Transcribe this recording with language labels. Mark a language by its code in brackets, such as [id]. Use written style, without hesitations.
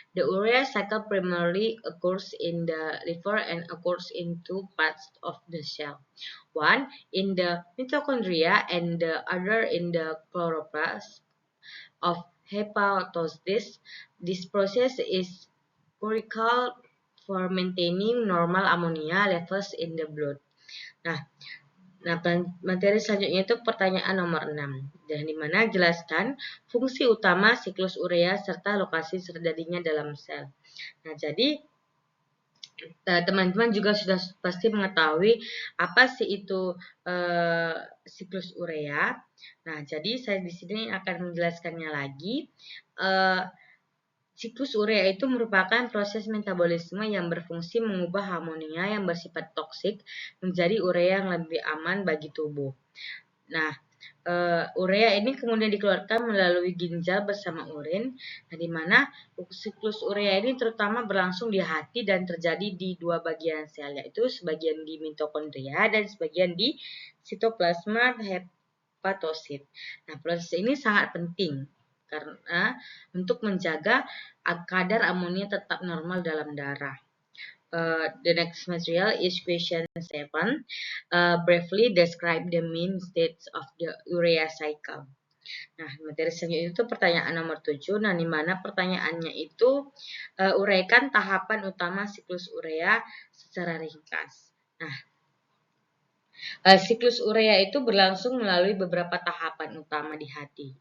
[en] The urea cycle primarily occurs in the liver and occurs in two parts of the cell. One in the mitochondria and the other in the chloroplast of hepatocytes. This process is critical for maintaining normal ammonia levels in the blood. [id] Nah, materi selanjutnya itu pertanyaan nomor 6. Dan dimana jelaskan fungsi utama siklus urea serta lokasi terjadinya dalam sel. Nah, jadi teman-teman juga sudah pasti mengetahui apa sih itu siklus urea. Nah, jadi saya di sini akan menjelaskannya lagi. Siklus urea itu merupakan proses metabolisme yang berfungsi mengubah amonia yang bersifat toksik menjadi urea yang lebih aman bagi tubuh. Nah, urea ini kemudian dikeluarkan melalui ginjal bersama urin, nah, di mana siklus urea ini terutama berlangsung di hati dan terjadi di dua bagian sel, yaitu sebagian di mitokondria dan sebagian di sitoplasma hepatosit. Nah, proses ini sangat penting karena untuk menjaga kadar amonia tetap normal dalam darah. [en] The next material is question 7. Briefly describe the main states of the urea cycle. [id] Nah, materi selanjutnya itu pertanyaan nomor 7. Nah, di mana pertanyaannya itu uraikan tahapan utama siklus urea secara ringkas. Nah, siklus urea itu berlangsung melalui beberapa tahapan utama di hati.